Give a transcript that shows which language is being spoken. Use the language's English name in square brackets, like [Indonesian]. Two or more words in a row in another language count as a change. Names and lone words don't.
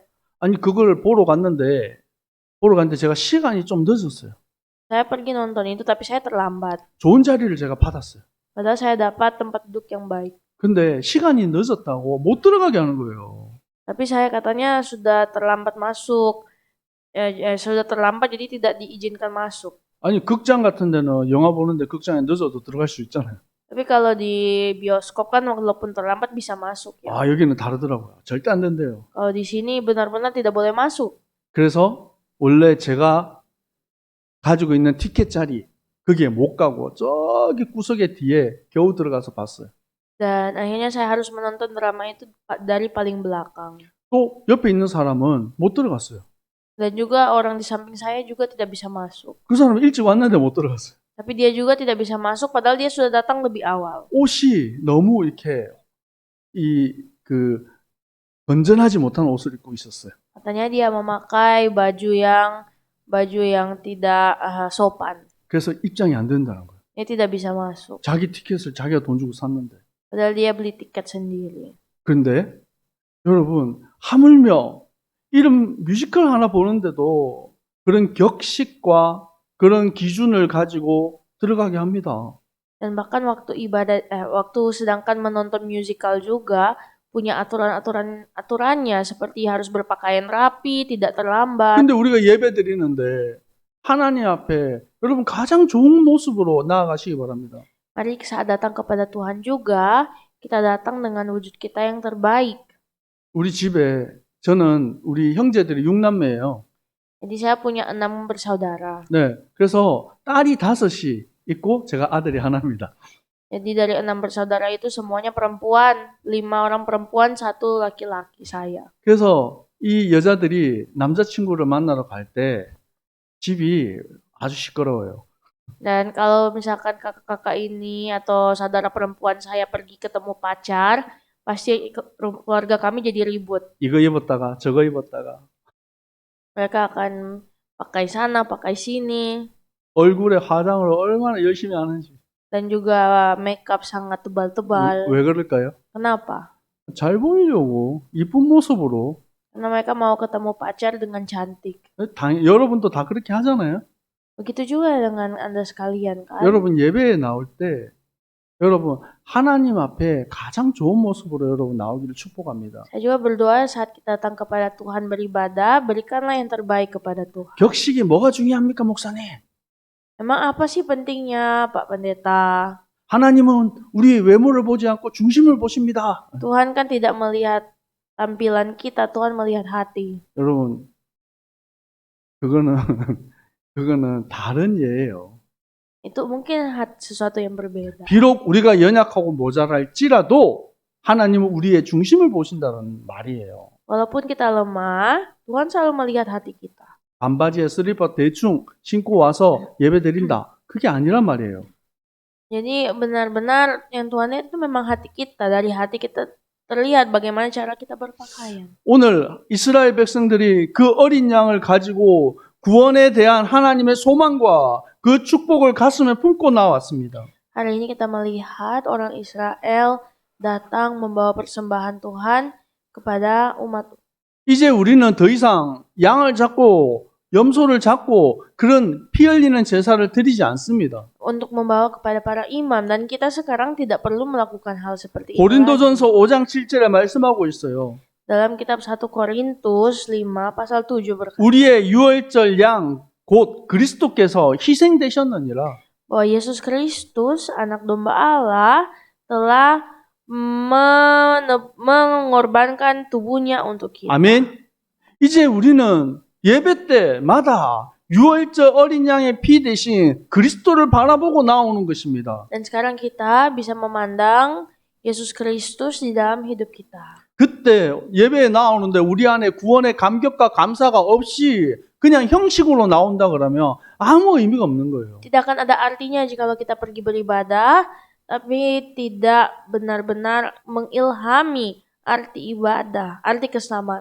[Korean] 아니 그걸 보러 갔는데 제가 시간이 좀 늦었어요. [Indonesian] Saya pergi nonton itu tapi saya terlambat. [Korean] 좋은 자리를 제가 받았어요. [Indonesian] Padahal saya dapat tempat duduk yang baik. [Korean] 근데 시간이 늦었다고 못 들어가게 하는 거예요. [Indonesian] Tapi saya katanya sudah terlambat masuk. Sudah terlambat jadi tidak diizinkan masuk. [Korean] 아니 극장 같은 데는 영화 보는데 극장에 늦어도 들어갈 수 있잖아요. [Indonesian] Tapi kalau di bioskop kan walaupun terlambat bisa masuk ya. [Korean] 아 여기는 다르더라고요. 절대 안 된대요. [Indonesian] Kalau di sini benar-benar tidak boleh masuk. [Korean] 그래서 원래 제가 가지고 있는 티켓 자리 거기에 못 가고 저기 구석에 뒤에 겨우 들어가서 봤어요. [Indonesian] Dan akhirnya saya harus menonton drama itu dari paling belakang. [Korean] 또 옆에 있는 사람은 못 들어갔어요. [Indonesian] Dan juga orang di samping saya juga tidak bisa masuk. [Korean] 그 사람은 일찍 왔는데 못 들어갔어요. [Indonesian] Tapi dia juga tidak bisa masuk padahal dia sudah datang lebih awal. [Korean] 옷이 너무 이렇게 건전하지 못한 옷을 입고 있었어요. [Indonesian] Katanya dia memakai baju yang tidak sopan. [Korean] 그래서 입장이 안 된다는 거예요. [Indonesian] Dia tidak bisa masuk. [Korean] 자기 티켓을 자기가 돈 주고 샀는데. [Indonesian] Padahal dia beli tiket sendiri. [Korean] 그런데 여러분 하물며 이런 뮤지컬 하나 보는데도 그런 격식과 그런 기준을 가지고 들어가게 합니다. [Indonesian] Dan bahkan waktu sedangkan menonton musical juga punya aturannya seperti harus berpakaian rapi, tidak terlambat. [Korean] 근데 우리가 예배 드리는데 하나님 앞에 여러분 가장 좋은 모습으로 나아가시기 바랍니다. [Indonesian] Mari saat datang kepada Tuhan juga kita datang dengan wujud kita yang terbaik. [Korean] 우리 집에 저는 우리 형제들이 6남매예요. [Indonesian] Jadi saya punya 6 bersaudara. [Korean] 네, 그래서 딸이 5이 있고 제가 아들이 하나입니다. [Indonesian] Jadi dari 6 bersaudara itu semuanya perempuan, 5 orang perempuan, 1 laki-laki saya. [Korean] 그래서 이 여자들이 남자친구를 만나러 갈 때 집이 아주 시끄러워요. [Indonesian] Dan kalau misalkan kakak-kakak ini atau saudara perempuan saya pergi ketemu pacar, pasti keluarga kami jadi ribut. [Korean] 이거 입었다가 저거 입었다가 [Indonesian] Mereka akan pakai sana, pakai sini, [Korean] 얼굴에 화장을 얼마나 열심히 하는지. [Indonesian] dan juga makeup sangat tebal-tebal. [Korean] 왜 그럴까요? [Indonesian] Kenapa? [Korean] 잘 보이려고 이쁜 모습으로. [Indonesian] Karena mereka mau ketemu pacar dengan cantik. [Korean] 여러분도 다 그렇게 하잖아요. [Indonesian] Begitu juga dengan Anda sekalian kan. [Korean] 여러분 예배에 나올 때 여러분 하나님 앞에 가장 좋은 모습으로 여러분 나오기를 축복합니다. [Indonesian] Saya juga berdoa saat kita datang kepada Tuhan beribadah, berikanlah yang terbaik kepada Tuhan. [Korean] 격식이 뭐가 중요합니까, 목사님? [Indonesian] Emang apa sih pentingnya, Pak Pendeta? [Korean] 하나님은 우리 외모를 보지 않고 중심을 보십니다. [Indonesian] Tuhan kan tidak melihat tampilan kita, Tuhan melihat hati. [Korean] 여러분, 그거는 다른 예예요. [Indonesian] Itu mungkin sesuatu yang berbeda. [Korean] 비록 우리가 연약하고 모자랄지라도 하나님은 우리의 중심을 보신다는 말이에요. [Indonesian] Walaupun kita lemah, Tuhan selalu melihat hati kita. [Korean] 반바지에 슬리퍼 대충 신고 와서 예배 드린다. 그게 아니란 말이에요. [Indonesian] Jadi benar-benar yang Tuhan lihat itu memang hati kita. Dari hati kita terlihat bagaimana cara kita berpakaian. [Korean] 오늘 이스라엘 백성들이 그 어린 양을 가지고 구원에 대한 하나님의 소망과 그 축복을 가슴에 품고 나왔습니다. [Indonesian] Hari ini kita melihat orang Israel datang membawa persembahan Tuhan kepada umat. [Korean] 이제 우리는 더 이상 양을 잡고 염소를 잡고 그런 피 흘리는 제사를 드리지 않습니다. [Indonesian] Untuk membawa kepada para imam, dan kita sekarang tidak perlu melakukan hal seperti itu. [Korean] 고린도전서 5장 7절에 말씀하고 있어요. [Indonesian] Dalam kitab 1 Korintus 5 pasal 7 berkata [Korean] 우리의 유월절 양 곧 그리스도께서 희생되셨느니라. [Indonesian] bahwa Yesus Kristus, anak domba Allah, telah mengorbankan tubuhnya untuk kita. [Korean] 아멘. 이제 우리는 예배 때마다 유월절 어린 양의 피 대신 그리스도를 바라보고 나오는 것입니다. [Indonesian] Dan sekarang kita bisa memandang Yesus Kristus di dalam hidup kita. [Korean] 그때 예배에 나오는데 우리 안에 구원의 감격과 감사가 없이 그냥 형식으로 나온다 그러면 아무 의미가 없는 거예요. [Indonesian] Tidak akan ada artinya jikalau kita pergi beribadah, tapi tidak benar-benar mengilhami arti ibadah, arti keselamatan.